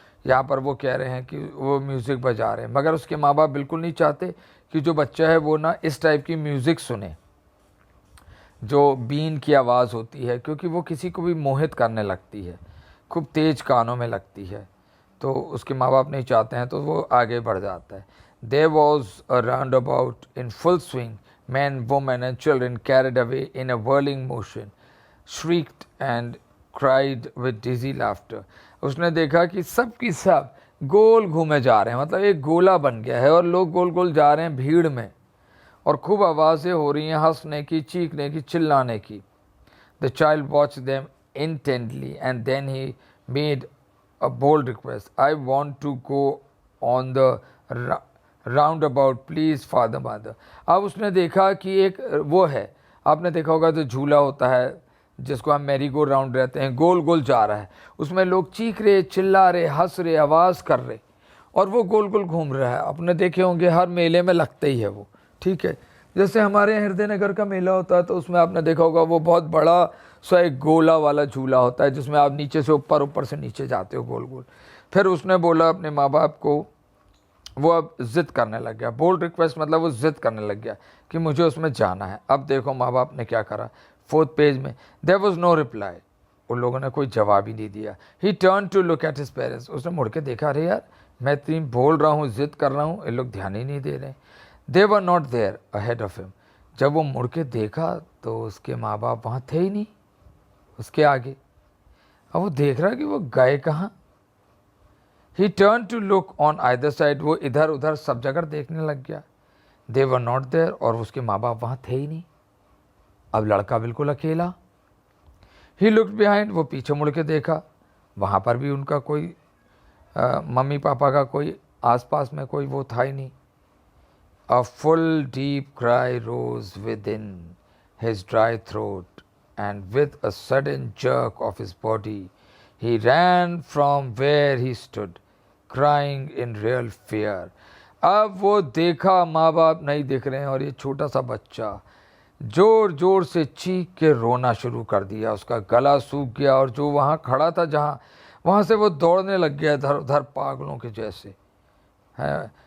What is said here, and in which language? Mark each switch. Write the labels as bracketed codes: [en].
[hi] यहाँ पर वो कह रहे हैं कि वो म्यूज़िक बजा रहे हैं, मगर उसके माँ बाप बिल्कुल नहीं चाहते कि जो बच्चा है वो ना इस टाइप की म्यूज़िक सुने जो बीन की आवाज़ होती है, क्योंकि वो किसी को भी मोहित करने लगती है, खूब तेज़ कानों में लगती है. तो उसके माँ बाप नहीं चाहते हैं, तो वो आगे बढ़ जाता है. [en] There was a roundabout in full swing. Men, women and children carried away in a whirling motion, shrieked and cried with dizzy laughter. [hi] उसने देखा कि सब की सब गोल घूमे जा रहे हैं, मतलब एक गोला बन गया है और लोग गोल गोल जा रहे हैं भीड़ में और खूब आवाज़ें हो रही हैं, हंसने की, चीखने की, चिल्लाने की. [en] The child watched them intently and then he made a bold request. I want to go on the roundabout, please father, mother. [hi] अब उसने देखा कि एक वो है, आपने देखा होगा तो झूला होता है जिसको हम मैरी गो राउंड रहते हैं, गोल गोल जा रहा है, उसमें लोग चीख रहे, चिल्ला रहे, हंस रहे, आवाज़ कर रहे और वो गोल गोल घूम रहा है. आपने देखे होंगे हर मेले में लगता ही है वो, ठीक है. जैसे हमारे हृदय नगर का मेला होता है तो उसमें आपने देखा होगा वो बहुत बड़ा सा एक गोला वाला झूला होता है जिसमें आप नीचे से ऊपर, ऊपर से नीचे जाते हो गोल गोल. फिर उसने बोला अपने माँ बाप को, वो अब ज़िद करने लग गया. बोल्ड रिक्वेस्ट मतलब वो ज़िद करने लग गया कि मुझे उसमें जाना है. अब देखो माँ बाप ने क्या करा. 4th पेज में [en] There was no reply. [hi] उन लोगों ने कोई जवाब ही नहीं दिया. [en] He turn to look at his parents. [hi] उसने मुड़ के देखा, अरे यार मैं इतनी बोल रहा हूँ, ज़िद कर रहा हूँ, ये लोग ध्यान ही नहीं दे रहे. [en] They were not there ahead of him. [hi] जब वो मुड़ के देखा तो उसके माँ बाप वहाँ थे ही नहीं उसके आगे. अब वो देख रहा कि वो गए कहाँ. [en] He turned to look on either side. [hi] वो इधर उधर सब जगह देखने लग गया. [en] They were not there. [hi] और उसके माँ बाप वहाँ थे ही नहीं. अब लड़का बिल्कुल अकेला. [en] He looked behind. [hi] वो पीछे मुड़ के देखा, वहाँ पर भी उनका कोई मम्मी पापा का कोई आसपास में कोई वो था ही नहीं. [en] A full deep cry rose within his dry throat, and with a sudden jerk of his body, he ran from where he stood, crying in real fear. [hi] अब वो देखा माँ बाप नहीं दिख रहे हैं और ये छोटा सा बच्चा जोर जोर से चीख के रोना शुरू कर दिया। उसका गला सूख गया और जो वहाँ खड़ा था जहाँ, वहाँ से वो दौड़ने लग गया इधर उधर पागलों के जैसे है।